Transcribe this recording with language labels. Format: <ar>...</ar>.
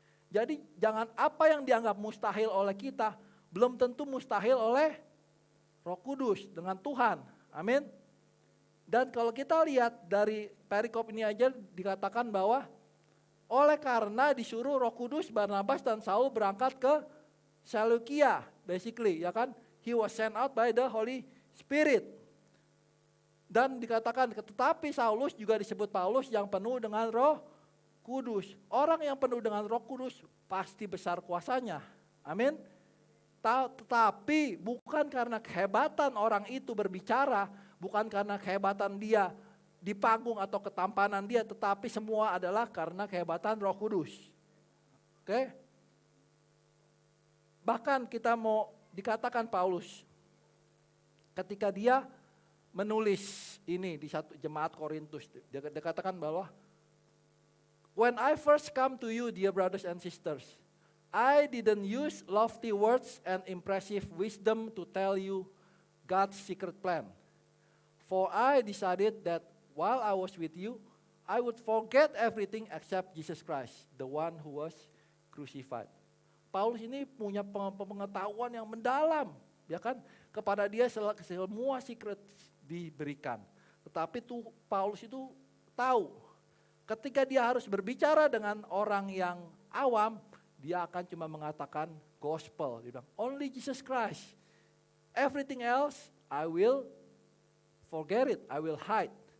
<id>Jadi jangan apa yang dianggap mustahil oleh kita, belum tentu mustahil oleh Roh Kudus dengan Tuhan. Amin. Dan kalau kita lihat dari perikop ini aja dikatakan bahwa oleh karena disuruh Roh Kudus, Barnabas dan Saul berangkat ke Seleukia, basically, ya kan?</id> <en>He was sent out by the Holy Spirit.</en> <id>Dan dikatakan, tetapi Saulus juga disebut Paulus yang penuh dengan Roh Kudus. Orang yang penuh dengan Roh Kudus pasti besar kuasanya. Amin. Tetapi bukan karena kehebatan orang itu berbicara, bukan karena kehebatan dia di panggung atau ketampanan dia, tetapi semua adalah karena kehebatan Roh Kudus. Oke? Bahkan kita mau dikatakan Paulus ketika dia menulis ini di satu jemaat Korintus, dia katakan bahwa</id> <en>when I first come to you, dear brothers and sisters, I didn't use lofty words and impressive wisdom to tell you God's secret plan. For I decided that while I was with you, I would forget everything except Jesus Christ, the one who was crucified.</en> <id>Paulus ini punya pengetahuan yang mendalam, ya kan? Kepada dia semua secret diberikan. Tetapi tuh Paulus itu tahu, ketika dia harus berbicara dengan orang yang awam, dia akan cuma mengatakan gospel. Dia bilang,</id> <en>only Jesus Christ. Everything else, I will forget it, I will hide.</en>